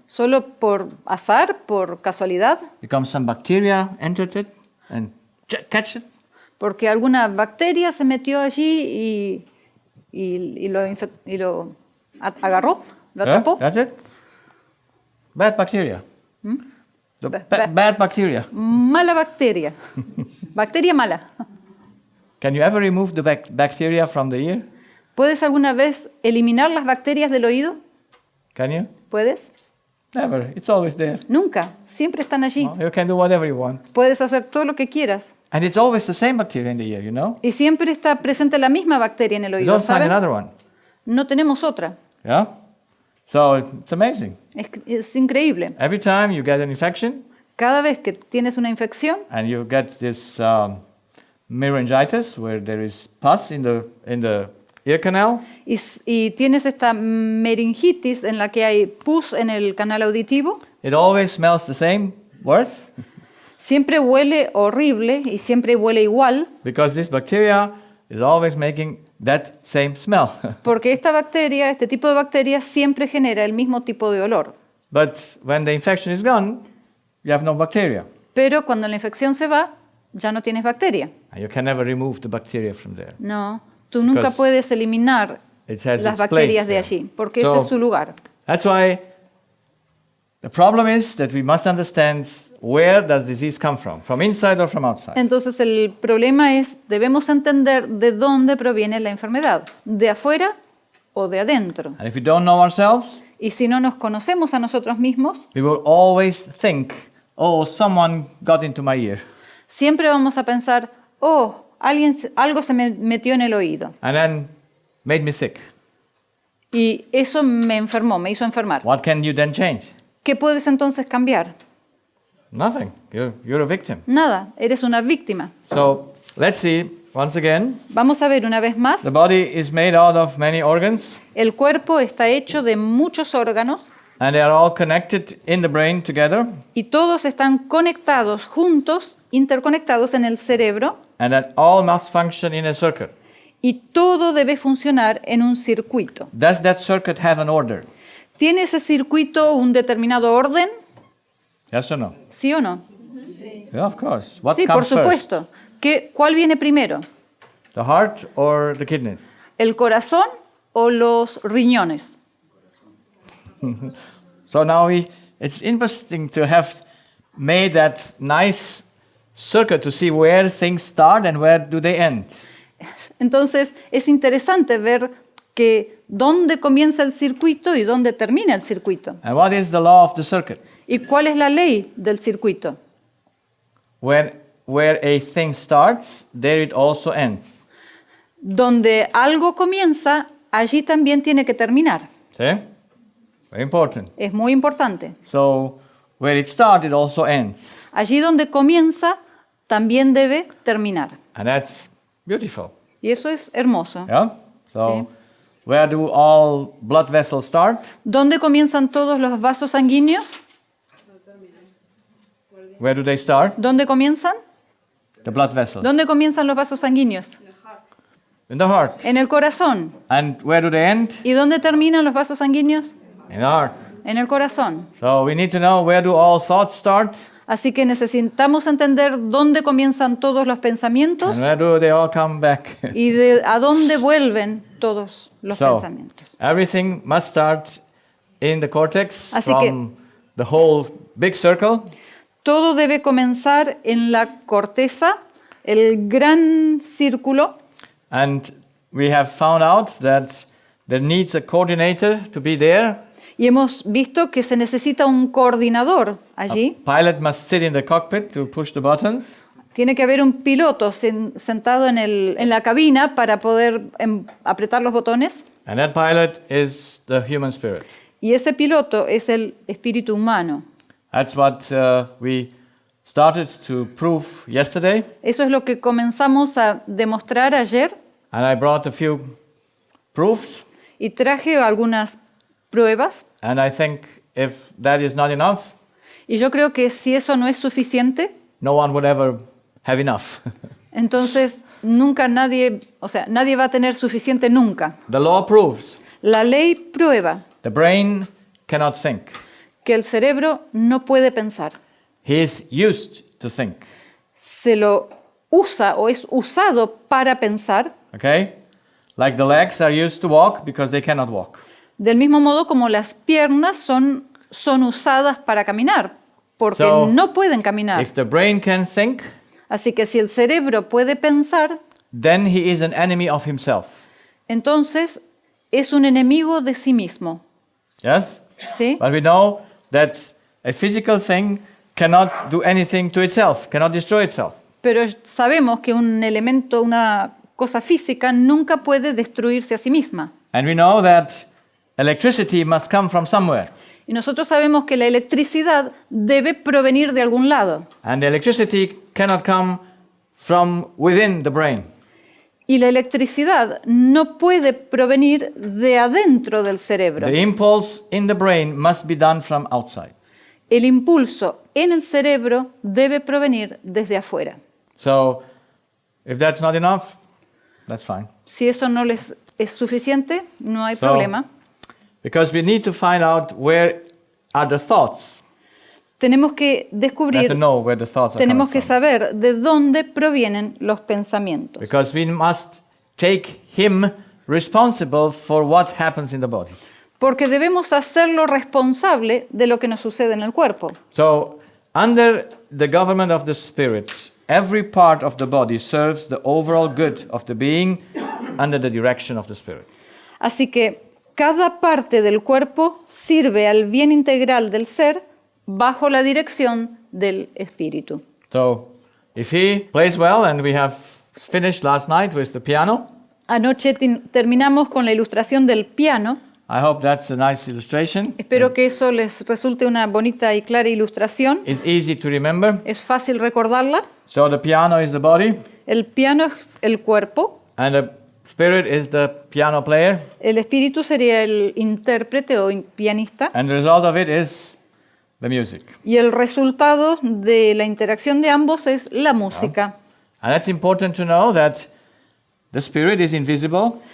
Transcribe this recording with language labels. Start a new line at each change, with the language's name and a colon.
Spanish: ¿Solo por azar, por casualidad?
English: Because some bacteria entered it and catch it?
Spanish: Porque alguna bacteria se metió allí y lo agarró, lo
English: Yeah,
Spanish: atrapó.
English: that's it? Bad bacteria. The Ba- bad bacteria.
Spanish: Mala bacteria. Bacteria mala.
English: Can you ever remove the bacteria from the ear?
Spanish: ¿Puedes alguna vez eliminar las bacterias del oído?
English: Can you?
Spanish: ¿Puedes?
English: Never. It's always there.
Spanish: Nunca. Siempre están allí.
English: You can do whatever you want.
Spanish: Puedes hacer todo lo que quieras.
English: And it's always the same bacteria in the ear, you know?
Spanish: Y siempre está presente la misma bacteria en el
English: You
Spanish: oído,
English: don't find
Spanish: ¿saben?
English: another one.
Spanish: No tenemos otra.
English: Yeah? So it's amazing.
Spanish: Es increíble.
English: Every time you get an infection
Spanish: Cada vez que tienes una infección
English: and you get this meningitis where there is pus in the ear canal,
Spanish: y tienes esta meningitis en la que hay pus en el canal auditivo,
English: it always smells the same, worse,
Spanish: siempre huele horrible y siempre huele igual,
English: because this bacteria is always making that same smell.
Spanish: porque esta bacteria, este tipo de bacteria siempre genera el mismo tipo de olor.
English: But when the infection is gone, you have no bacteria.
Spanish: Pero cuando la infección se va, ya no tienes bacteria.
English: And you can never remove the bacteria from there.
Spanish: No, tú nunca
English: Because
Spanish: puedes eliminar
English: It has
Spanish: las
English: its
Spanish: bacterias
English: place
Spanish: de
English: there.
Spanish: allí, porque
English: So-
Spanish: ese es su lugar.
English: That's why the problem is that we must understand where does disease come from inside or from outside.
Spanish: Entonces el problema es, debemos entender de dónde proviene la enfermedad, de afuera o de adentro.
English: And if we don't know ourselves,
Spanish: Y si no nos conocemos a nosotros mismos,
English: we will always think, oh, someone got into my ear.
Spanish: siempre vamos a pensar, oh, algo se me metió en el oído
English: And then made me sick.
Spanish: y eso me enfermó, me hizo enfermar.
English: What can you then change?
Spanish: ¿Qué puedes entonces cambiar?
English: Nothing. You're a victim.
Spanish: Nada, eres una víctima.
English: So let's see once again.
Spanish: Vamos a ver una vez más,
English: The body is made out of many organs,
Spanish: el cuerpo está hecho de muchos órganos
English: and they are all connected in the brain together,
Spanish: y todos están conectados juntos, interconectados en el cerebro,
English: and that all must function in a circuit.
Spanish: y todo debe funcionar en un circuito.
English: Does that circuit have an order?
Spanish: ¿Tiene ese circuito un determinado orden?
English: Yes or no?
Spanish: ¿Sí o no?
English: Yeah, of course. What
Spanish: Sí, por
English: comes first?
Spanish: supuesto. ¿Cuál viene primero?
English: The heart or the kidneys?
Spanish: ¿El corazón o los riñones?
English: So now it's interesting to have made that nice circuit to see where things start and where do they end.
Spanish: Entonces, es interesante ver que dónde comienza el circuito y dónde termina el circuito.
English: And what is the law of the circuit?
Spanish: ¿Y cuál es la ley del circuito?
English: Where a thing starts, there it also ends.
Spanish: Donde algo comienza, allí también tiene que terminar.
English: See? Very important.
Spanish: Es muy importante.
English: So where it starts, it also ends.
Spanish: Allí donde comienza, también debe terminar.
English: And that's beautiful.
Spanish: Y eso es hermoso.
English: Yeah? So
Spanish: Sí.
English: where do all blood vessels start?
Spanish: ¿Dónde comienzan todos los vasos sanguíneos?
English: Where do they start?
Spanish: ¿Dónde comienzan?
English: The blood vessels.
Spanish: ¿Dónde comienzan los vasos sanguíneos?
English: In the heart.
Spanish: En el corazón.
English: And where do they end?
Spanish: ¿Y dónde terminan los vasos sanguíneos?
English: In the heart.
Spanish: En el corazón.
English: So we need to know, where do all thoughts start?
Spanish: Así que necesitamos entender dónde comienzan todos los pensamientos
English: And where do they all come back?
Spanish: y a dónde vuelven todos los
English: So,
Spanish: pensamientos.
English: everything must start in the cortex
Spanish: Así
English: from the whole big circle.
Spanish: Todo debe comenzar en la corteza, el gran círculo,
English: And we have found out that there needs a coordinator to be there.
Spanish: y hemos visto que se necesita un coordinador allí.
English: Pilot must sit in the cockpit to push the buttons.
Spanish: Tiene que haber un piloto sentado en la cabina para poder apretar los botones,
English: And that pilot is the human spirit.
Spanish: y ese piloto es el espíritu humano.
English: That's what we started to prove yesterday.
Spanish: Eso es lo que comenzamos a demostrar ayer,
English: And I brought a few proofs.
Spanish: y traje algunas pruebas,
English: And I think if that is not enough,
Spanish: y yo creo que si eso no es suficiente,
English: no one would ever have enough.
Spanish: entonces nunca nadie va a tener suficiente nunca.
English: The law proves
Spanish: La ley prueba
English: the brain cannot think.
Spanish: que el cerebro no puede pensar.
English: He is used to think.
Spanish: Se lo usa o es usado para pensar,
English: Okay? Like the legs are used to walk because they cannot walk.
Spanish: del mismo modo como las piernas son usadas para caminar, porque
English: So,
Spanish: no pueden caminar.
English: If the brain can think,
Spanish: Así que si el cerebro puede pensar,
English: then he is an enemy of himself.
Spanish: entonces es un enemigo de sí mismo.
English: Yes?
Spanish: ¿Sí?
English: But we know that a physical thing cannot do anything to itself, cannot destroy itself.
Spanish: Pero sabemos que un elemento, una cosa física, nunca puede destruirse a sí misma.
English: And we know that electricity must come from somewhere.
Spanish: Y nosotros sabemos que la electricidad debe provenir de algún lado.
English: And the electricity cannot come from within the brain.
Spanish: Y la electricidad no puede provenir de adentro del cerebro.
English: The impulse in the brain must be done from outside.
Spanish: El impulso en el cerebro debe provenir desde afuera.
English: So, if that's not enough, that's fine.
Spanish: Si eso no les es suficiente, no hay
English: So,
Spanish: problema.
English: Because we need to find out where are the thoughts.
Spanish: Tenemos que
English: We have to
Spanish: descubrir,
English: know where the thoughts are
Spanish: tenemos
English: coming
Spanish: que
English: from.
Spanish: saber de dónde provienen los pensamientos.
English: Because we must take him responsible for what happens in the body.
Spanish: Porque debemos hacerlo responsable de lo que nos sucede en el cuerpo.
English: So, under the government of the spirits, every part of the body serves the overall good of the being under the direction of the spirit.
Spanish: Así que cada parte del cuerpo sirve al bien integral del ser bajo la dirección del espíritu.
English: So, if he plays well, and we have finished last night with the piano,
Spanish: Anoche terminamos con la ilustración del piano.
English: I hope that's a nice illustration.
Spanish: Espero que eso les resulte una bonita y clara ilustración.
English: It's easy to remember.
Spanish: Es fácil recordarla.
English: So, the piano is the body,
Spanish: El piano es el cuerpo.
English: and the spirit is the piano player,
Spanish: El espíritu sería el intérprete o pianista.
English: and the result of it is the music.
Spanish: Y el resultado de la interacción de ambos es la música.
English: And it's important to know that the spirit is invisible.